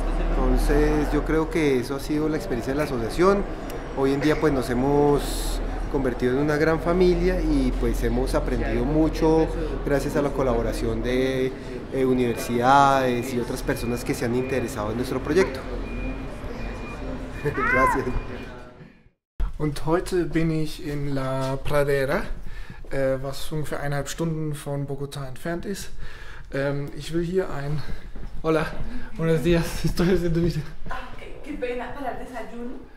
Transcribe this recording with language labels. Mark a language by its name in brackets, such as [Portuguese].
[Spanish] Entonces yo creo que eso ha sido la experiencia de la asociación. Hoy en día pues nos hemos convertido en una gran familia y pues hemos aprendido mucho gracias a la colaboración de universidades y otras personas que se han interesado en nuestro proyecto. Gracias. [German] Und heute bin ich in La Pradera, was ungefähr 1,5 Stunden von Bogotá entfernt ist. Ich will hier ein... [Spanish] Hola, buenos días, estoy haciendo mi... ¿Qué pena para el desayuno?